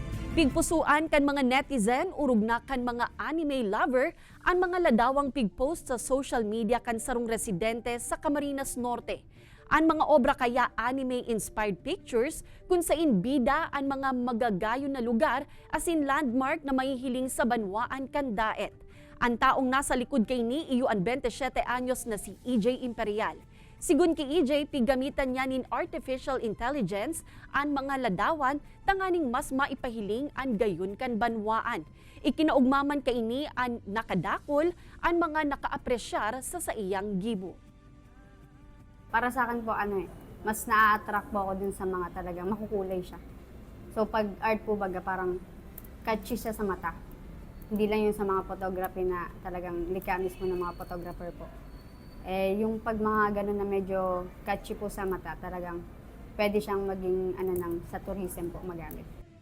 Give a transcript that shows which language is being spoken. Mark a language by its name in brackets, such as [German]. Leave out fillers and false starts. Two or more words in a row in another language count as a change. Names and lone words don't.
[Bikol] Pigpusuan kan mga netizen, urog na kan mga [English] anime lover, [Bikol] ang mga ladawang pigpost sa [English] social media [Bikol] kan sarong residente sa Camarines Norte. Ang mga obra kaya [English] anime-inspired pictures [Bikol] kung sain bida ang mga magagayo na lugar asin landmark na mahihiling sa banwaan kan daet. Ang taong nasa likod kay ni iyo ang 27 anyos na si EJ Imperial. Sigun ki EJ, pigamitan niya nin [English] artificial intelligence [Bikol] ang mga ladawan tanganing mas maipahiling ang gayon kan banwaan. Ikinaugmaman kaini ang nakadakol ang mga nakaapresyar sa saiyang gibo. [Filipino] Para sa akin po, mas na-attract po ako dun sa mga talagang makukulay siya. So pag art po baga parang catchy siya sa mata. Hindi lang yun sa mga photography na talagang likha mismo ng mga photographer po. Yung pag mga ganun na medyo catchy po sa mata, talagang pwede siyang maging sa tourism po magamit.